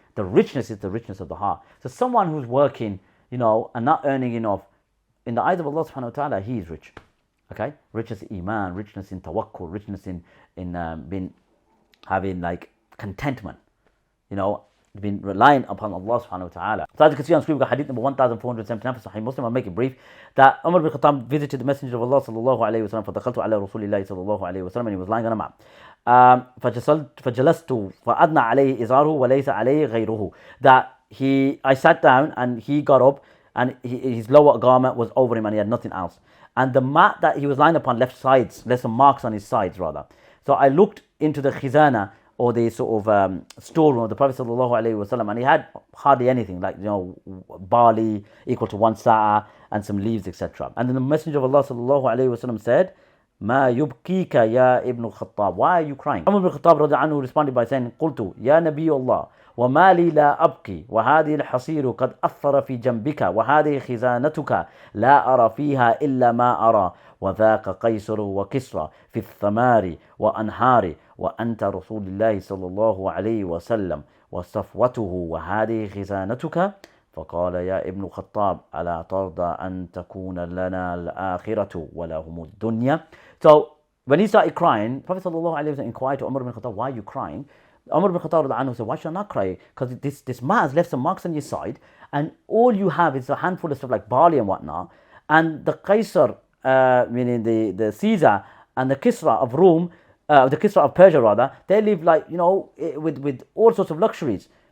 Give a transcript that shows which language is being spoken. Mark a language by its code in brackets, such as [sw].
[en] The richness is the richness of the heart. So someone who's working, and not earning enough, in the eyes of Allah subhanahu wa ta'ala, he is rich. Okay? Richness in iman, richness in tawakkul, richness in being having like contentment. Been reliant upon Allah subhanahu wa ta'ala. So as you can see on screen, we've got hadith number 1479 for Sahih Muslim. I'll make it brief. That Umar bin Khattab visited the Messenger of Allah sallallahu alayhi wa sallam. [ar] فَدَخَلْتُ عَلَى رَسُولِ اللَّهِ صلى الله عليه وسلم, [en] and he was lying on a mat. [ar] فَجَلَسْتُ فَأَدْنَى عَلَيْهِ إِزَارُهُ وَلَيْسَ عَلَيْهِ غَيْرُهُ. [en] That I sat down and he got up and his lower garment was over him and he had nothing else. And the mat that he was lying upon left some marks on his sides rather. So I looked into the khizana, or the sort of storeroom of the Prophet ﷺ, and he had hardly anything, like barley equal to 1 sa'a and some leaves, etc. And then the Messenger of Allah ﷺ said, [ar] "Ma yubkika ya Ibn Khattab? [en] Why are you crying?" Umar ibn Khattab radiyallahu anhu responded by saying, [ar] "Qultu ya Nabi Allah, وما لي لا أبكي وهذه الحصير قد أثر في جنبك وهذه خزانتك لا أرى فيها إلا ما أرى وذاك قيصر وكسرى في الثمار وأنهار وأنت رسول الله صلى الله عليه وسلم وصفوته وهذه خزانتك." فقال يا ابن الخطاب ألا ترضى أن تكون لنا الآخرة ولهم الدنيا. [en] So when he started crying, Prophet ﷺ inquired to Umar ibn Khattab, "Why are you crying?" Umar ibn Khattab said, "Why should I not cry? Because this man has left some marks on your side, and all you have is a handful of stuff like barley and whatnot. And the Qaisar, meaning the Caesar, and the Kisra of Rome, the Kisra of Persia rather, they live like, with all sorts of luxuries.